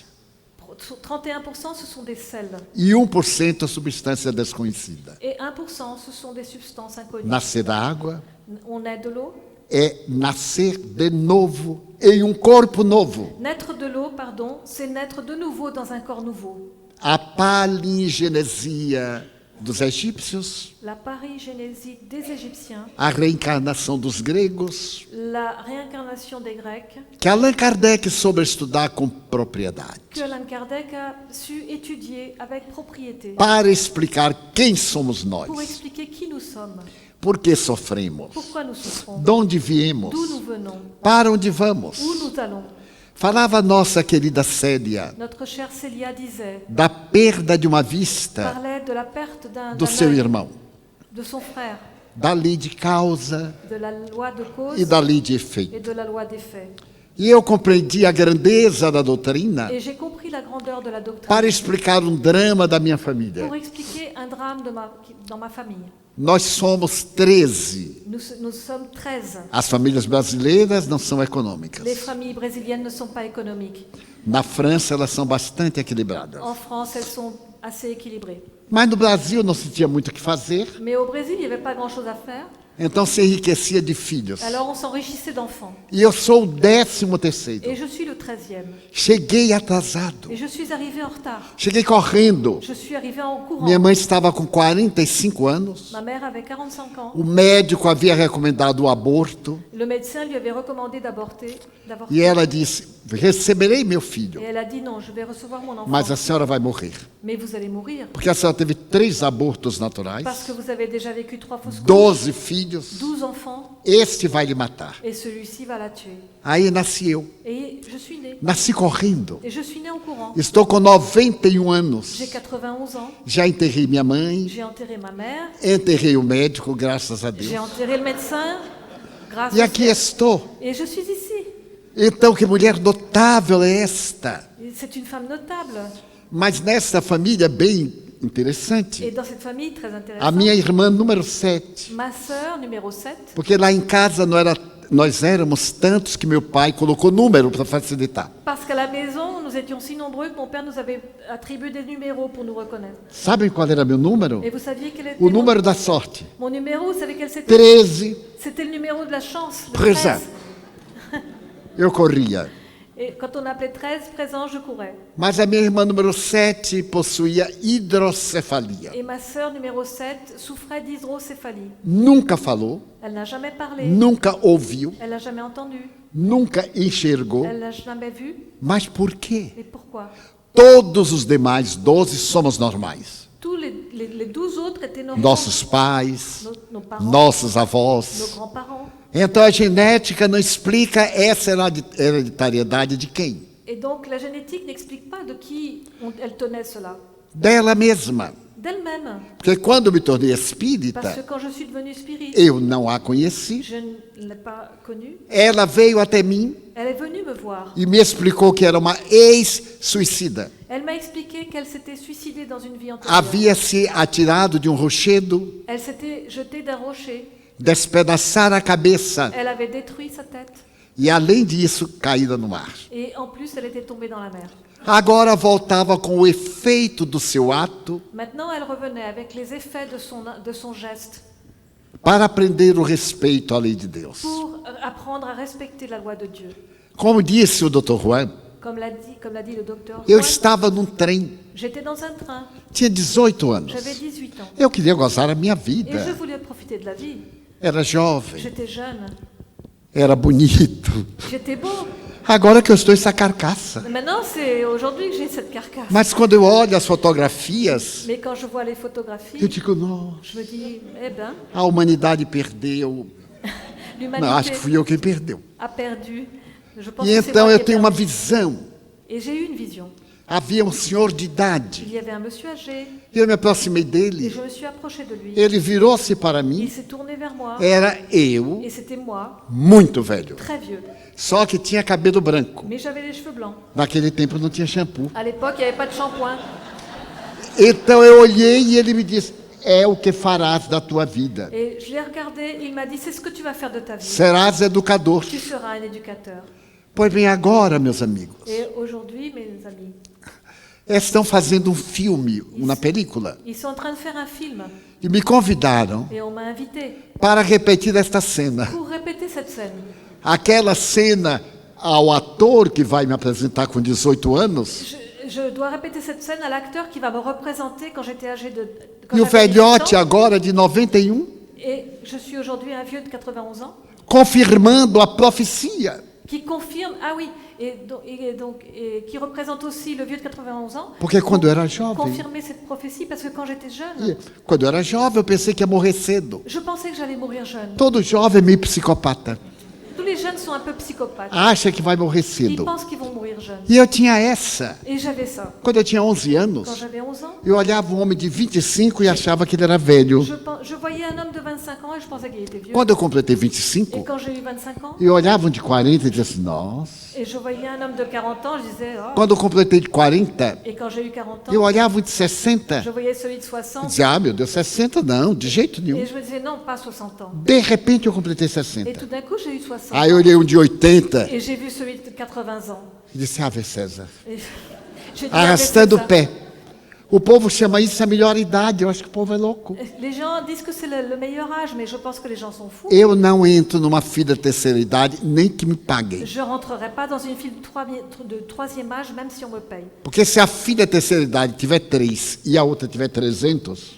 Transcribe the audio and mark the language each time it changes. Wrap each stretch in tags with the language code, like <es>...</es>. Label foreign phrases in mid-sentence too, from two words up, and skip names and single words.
<fr>31% ce sont des sels</fr> <pt>e 1% substância desconhecida.</pt> <fr>et 1% ce sont des substances inconnues.</fr> <pt>Nascer da água,</pt> <fr>On naît de l'eau.</fr> <pt>é nascer de novo em um corpo novo.</pt> <fr>Naître de l'eau, pardon, c'est naître de nouveau dans un corps nouveau.</fr> <pt>A palingenesia dos egípcios,</pt> <fr>La parigénésie des Égyptiens,</fr> <pt>a reencarnação dos gregos,</pt> <fr>la réincarnation des Grecs,</fr> <pt>que Allan Kardec soube estudar com propriedade,</pt> <fr>que Allan Kardec a su étudier avec propriété</fr> <pt>para explicar quem somos</pt> <fr>pour</fr> <pt>nós,</pt> <fr>expliquer qui nous sommes,</fr> <pt>por que sofremos,</pt> <fr>pourquoi nous souffrons,</fr> <pt>de onde viemos,</pt> <fr>d'où nous venons,</fr> <pt>para onde vamos.</pt> <fr>où nous allons.</fr> <pt>Falava a nossa querida Célia</pt> <fr>Notre chère Célia disait,</fr> <pt>da perda de uma vista</pt> <fr>parlait de la perte</fr> <pt>do seu</pt> <fr>œil,</fr> <pt>irmão,</pt> <fr>de son frère,</fr> <pt>da lei de causa</pt> <fr>de la loi de cause</fr> <pt>e da lei de efeito.</pt> <fr>et de la loi des faits.</fr> <pt>E eu compreendi a grandeza da doutrina</pt> <fr>Et j'ai compris la grandeur de la doctrine</fr> <pt>para explicar um drama da minha família.</pt> <fr>pour expliquer un drame dans ma famille.</fr> <pt>Nós somos 13.</pt> <fr>Nous sommes 13.</fr> <pt>As famílias brasileiras não são</pt> <fr>Les</fr> <pt>econômicas.</pt> <fr>familles brésiliennes ne sont pas économiques.</fr> <pt>Na França, elas são bastante equilibradas.</pt> <fr>En France, elles sont assez équilibrées.</fr> <pt>Mas no Brasil não se tinha muito o que fazer,</pt> <fr>Mais au Brésil, il n'y avait pas grand-chose à faire.</fr> <pt>então se enriquecia de filhos.</pt> <fr>Alors on s'enrichissait d'enfants.</fr> <pt>E eu sou o 13º.</pt> <fr>Et je suis le 13e.</fr> <pt>Cheguei atrasado.</pt> <fr>Et je suis arrivée en retard.</fr> <pt>Cheguei correndo.</pt> <fr>Je suis arrivée en courant.</fr> <pt>Minha mãe estava com 45 anos.</pt> <fr>Ma mère avait 45 ans.</fr> <pt>O médico havia recomendado o aborto.</pt> <fr>Le médecin lui avait recommandé d'avorter.</fr> <pt>E ela disse: receberei meu filho,</pt> <fr>Et elle a dit non, je vais recevoir mon enfant.</fr> <pt>mas a senhora vai morrer.</pt> <fr>Mais vous allez mourir.</fr> <pt>Porque a senhora teve 3 abortos naturais,</pt> <fr>Parce que vous avez déjà vécu 3 fausses couches,</fr> <pt>12 filhos.</pt> <fr>12 enfants,</fr> <pt>Este vai lhe matar.</pt> <fr>et celui-ci va la tuer.</fr> <pt>Aí nasci eu.</pt> <fr>Et je suis née.</fr> <pt>Nasci correndo.</pt> <fr>Et je suis née en courant.</fr> <pt>Estou com 91 anos.</pt> <fr>J'ai 91 ans.</fr> <pt>Já enterrei minha mãe,</pt> <fr>J'ai enterré ma mère.</fr> <pt>enterrei o médico, graças a</pt> <fr>J'ai</fr> <pt>Deus.</pt> <fr>enterré le médecin. Grâce</fr> <pt>E</pt> <fr>au</fr> <pt>aqui</pt> <fr>ciel.</fr> <pt>estou.</pt> <fr>Et je suis ici.</fr> <pt>Então, que mulher notável é esta?</pt> <fr>Et c'est une femme notable.</fr> <pt>Mas nessa família bem</pt> <fr>Et</fr> <pt>interessante,</pt> <fr>dans cette famille très</fr> <pt>a</pt> <fr>intéressante,</fr> <pt>minha irmã número 7.</pt> <fr>ma sœur numéro 7,</fr> <pt>Porque lá em casa nós éramos tantos que meu pai colocou número para facilitar.</pt> <fr>parce qu'à la maison, nous étions si nombreux que mon père nous avait attribué des numéros pour nous reconnaître.</fr> <pt>Sabem qual era meu número?</pt> <fr>Et vous saviez quel était</fr> <pt>O número da sorte.</pt> <fr>mon numéro? Vous savez quel c'était?</fr> <pt>13.</pt> <fr>C'était le numéro de la chance, le Présent. 13.</fr> <pt>Eu corria.</pt> <fr>Et quand on appelait 13 présent, je courais.</fr> <pt>Mas a minha irmã número 7 possuía hidrocefalia.</pt> <fr>Et ma sœur numéro 7 souffrait d'hydrocéphalie.</fr> <pt>Nunca falou,</pt> <fr>Elle n'a jamais parlé,</fr> <pt>nunca ouviu,</pt> <fr>elle n'a jamais entendu,</fr> <pt>nunca enxergou.</pt> <fr>elle n'a jamais vu.</fr> <pt>Mas por quê?</pt> <fr>Et pourquoi?</fr> <pt>Todos os demais 12 somos normais.</pt> <fr>Tous les 12 autres étaient normaux.</fr> <pt>Nossos pais,</pt> <fr>Nos parents,</fr> <pt>nossos</pt> <fr>nos</fr> <pt>avós.</pt> <fr>grands-parents.</fr> <pt>Então a genética não explica essa hereditariedade de quem?</pt> <fr>Et donc la génétique n'explique pas de qui elle tenait cela.</fr> <pt>Dela mesma.</pt> <fr>D'elle-même.</fr> <pt>Porque quando me tornei</pt> <fr>Parce</fr> <pt>espírita,</pt> <fr>que quand je suis devenue spirit,</fr> <pt>eu não a conheci.</pt> <fr>je ne l'ai pas connue.</fr> <pt>Ela veio até mim</pt> <fr>Elle est venue me voir.</fr> <pt>e me explicou que era uma ex-suicida.</pt> <fr>Elle m'a expliqué qu'elle s'était suicidée dans une vie antérieure.</fr> <pt>Havia se atirado de um rochedo,</pt> <fr>Elle s'était jetée d'un rocher.</fr> <pt>despedaçara a cabeça</pt> <fr>Elle avait détruit sa tête.</fr> <pt>e, além disso, caída no mar.</pt> <fr>Et en plus, elle était tombée dans la mer.</fr> <pt>Agora voltava com o efeito do seu ato</pt> <fr>Maintenant, elle revenait avec les effets de son geste</fr> <pt>para aprender o respeito à lei de Deus.</pt> <fr>pour apprendre à respecter la loi de Dieu.</fr> <pt>Como disse o Dr. Juan,</pt> <fr>Comme l'a dit le docteur.</fr> <pt>eu estava num trem,</pt> <fr>J'étais dans un train.</fr> <pt>tinha 18 anos.</pt> <fr>J'avais 18 ans.</fr> <pt>Eu queria gozar a minha</pt> <fr>Et je</fr> <pt>vida.</pt> <fr>voulais profiter de la vie.</fr> <pt>Era jovem,</pt> <fr>J'étais jeune.</fr> <pt>era bonito.</pt> <fr>J'étais beau.</fr> <pt>Agora que eu estou essa carcaça.</pt> <fr>Mais maintenant, c'est aujourd'hui que j'ai cette carcasse.</fr> <pt>Mas quando eu olho as fotografias,</pt> <fr>Mais quand je vois les photographies,</fr> <pt>eu digo, nossa,</pt> <fr>je me dis, eh ben,</fr> <pt>a humanidade perdeu. Não, acho</pt> <fr>l'humanité</fr> <pt>que fui eu quem perdeu.</pt> <fr>a perdu. Je pense</fr> <pt>E</pt> <fr>que c'est</fr> <pt>então</pt> <fr>moi</fr> <pt>eu</pt> <fr>qui ai</fr> <pt>tenho uma</pt> <fr>perdu.</fr> <pt>visão.</pt> <fr>Et j'ai eu une vision.</fr> <pt>Havia um senhor de</pt> <fr>Il</fr> <pt>idade.</pt> <fr>y avait un monsieur âgé</fr> <pt>Eu me aproximei</pt> <fr>et</fr> <pt>dele.</pt> <fr>je me suis approchée de lui.</fr> <pt>Ele virou-se para</pt> <fr>Il</fr> <pt>mim.</pt> <fr>s'est tourné vers moi</fr> <pt>Era eu,</pt> <fr>et c'était moi,</fr> <pt>muito velho.</pt> <fr>très vieux.</fr> <pt>Só que tinha cabelo branco.</pt> <fr>Mais j'avais les cheveux blancs.</fr> <pt>Naquele tempo não tinha shampoo.</pt> <fr>À l'époque, il n'y avait pas de shampoing.</fr> <pt>Então eu olhei e ele me disse: é o que farás da tua vida.</pt> <fr>Et je l'ai regardé, il m'a dit, c'est ce que tu vas faire de ta vie.</fr> <pt>Serás educador.</pt> <fr>Tu seras un éducateur.</fr> <pt>Pois bem, agora, meus amigos,</pt> <fr>Et aujourd'hui, mes amis,</fr> <pt>estão fazendo um filme, uma película,</pt> <fr>Ils sont en train de faire un film</fr> <pt>e me convidaram</pt> <fr>et on m'a invité</fr> <pt>para repetir esta cena.</pt> <fr>pour répéter cette scène.</fr> <pt>Aquela cena ao ator que vai me apresentar com 18 anos,</pt> <fr>Je dois répéter cette scène à l'acteur qui va me représenter quand j'étais âgé de... quand</fr> <pt>e o</pt> <fr>j'avais 18</fr> <pt>velhote</pt> <fr>ans.</fr> <pt>agora de 91,</pt> <fr>Et je suis aujourd'hui un vieux de 91 ans</fr> <pt>confirmando a profecia.</pt> <fr>qui confirme, ah oui, et qui représente aussi le vieux de 91 ans,</fr> <pt>Porque quando eu era jovem,</pt> <fr>confirmer cette prophétie, parce que quand j'étais jeune,</fr> <pt>quando eu era jovem, eu pensei que ia morrer cedo.</pt> <fr>je pensais que j'allais mourir jeune.</fr> <pt>Todo jovem é meio psicopata.</pt> <fr>Tous les jeunes sont un peu psychopathes.</fr> <pt>Acha que vai morrer</pt> <fr>Ils</fr> <pt>cedo.</pt> <fr>pensent qu'ils vont mourir jeunes.</fr> <pt>E eu tinha essa.</pt> <fr>Et j'avais ça.</fr> <pt>Quando eu tinha 11</pt> <fr>Quand</fr> <pt>anos,</pt> <fr>j'avais 11 ans,</fr> <pt>eu olhava um homem de 25 e achava que ele era velho.</pt> <fr>je voyais un homme de 25 ans et je pensais qu'il était vieux.</fr> <pt>Quando eu completei</pt> <fr>Et</fr> <pt>25,</pt> <fr>quand j'ai eu 25 ans,</fr> <pt>eu olhava um de 40 e dizia assim, nossa.</pt> <fr>et je voyais un homme de 40 ans, je disais, oh.</fr> <pt>Quando eu completei de 40,</pt> <fr>Et quand j'ai eu 40</fr> <pt>eu</pt> <fr>ans,</fr> <pt>olhava um de 60</pt> <fr>je voyais celui de</fr> <pt>e</pt> <fr>60.</fr> <pt>dizia, ah, meu Deus, 60 não, de jeito nenhum.</pt> <fr>Et je me disais, non, pas 60 ans.</fr> <pt>De repente eu completei</pt> <fr>Et</fr> <pt>60.</pt> <fr>tout d'un coup, j'ai eu 60</fr> <pt>Aí eu olhei um de 80</pt> <fr>Et j'ai vu celui de 80 ans.</fr> <pt>e disse, Ave César.</pt> <fr>Et j'ai dit,</fr> <pt>Arrastando o</pt> <fr>ah,</fr> <pt>pé. O povo chama isso a melhor idade. Eu acho que o povo é louco.</pt> <fr>les gens disent que c'est le meilleur âge, mais je pense que les gens sont fous.</fr> <pt>Eu não entro numa fila de terceira idade, nem que me paguem.</pt> <fr>Je rentrerai pas dans une file de troisième âge, même si on me paye.</fr> <pt>Porque se a filha de terceira idade tiver 3 e a outra tiver 300,</pt>